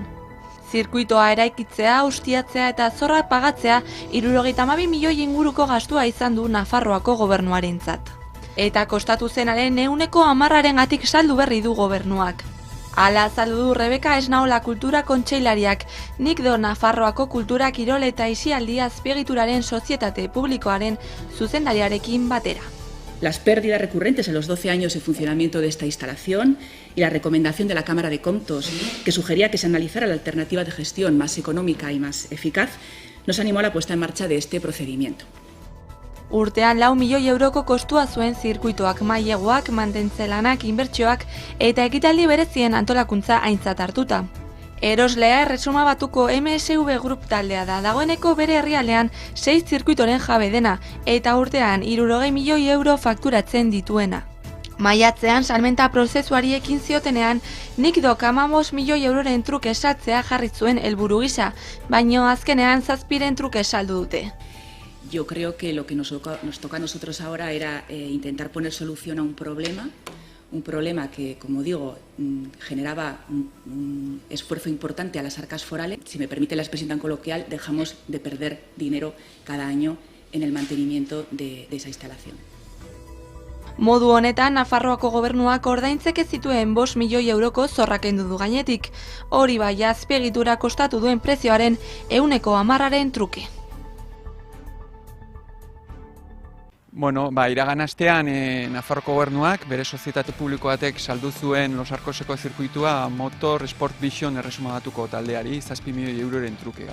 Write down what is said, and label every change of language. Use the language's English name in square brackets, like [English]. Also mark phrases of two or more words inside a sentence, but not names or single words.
[Basque] Zirkuitoa eraikitzea, ustiatzea eta zorra pagatzea 72 milioi inguruko gastua izan du Nafarroako gobernuarentzat. Eta kostatu zenaren 10%-arengatik saldu berri du gobernuak. Hala azaldu du Rebeka Esnaola kultura kontseilariak, nik do Nafarroako kultura kirol eta aisialdi azpiegituraren sozietate publikoaren zuzendariarekin batera. [Spanish] Las pérdidas recurrentes en los 12 años de funcionamiento de esta instalación y la recomendación de la Cámara de Comptos, que sugería que se analizara la alternativa de gestión más económica y más eficaz, nos animó a la puesta en marcha de este procedimiento. [Basque] Urtean 4 milioi euroko kostua zuen zirkuitoak, maileguak, mantentzelanak, inbertsioak eta ekitaldi berezien antolakuntza aintzat hartuta. Eroslea Erresuma Batuko MSV Group taldea da, dagoeneko bere herrialdean 6 zirkuitoren jabe dena eta urtean 60 milioi euro fakturatzen dituena. Maiatzean salmenta prozesuari ekin ziotenean, nik dok 15 milioi euroren truke saltzea jarri zuen helburu gisa, baino azkenean 7 truke saldu dute. [Spanish] Yo creo que lo que nos toca a nosotros ahora era intentar poner solución a un problema que, como digo, generaba un esfuerzo importante a las arcas forales. Si me permite la expresión tan coloquial, dejamos de perder dinero cada año en el mantenimiento de esa instalación. [Basque] Modu honetan, Nafarroako gobernuak ordaintzeke zituen 5 milioi euroko zorra kendu du gainetik. Hori bai azpiegitura kostatu duen prezioaren 10%-aren truke. Bueno, iragan astean Nafarroko gobernuak bere sozietate publiko batek saldu zuen Los Arcoseko zirkuitua Motor Sport Vision Erresuma Batuko taldeari 7 milioi euroren truke.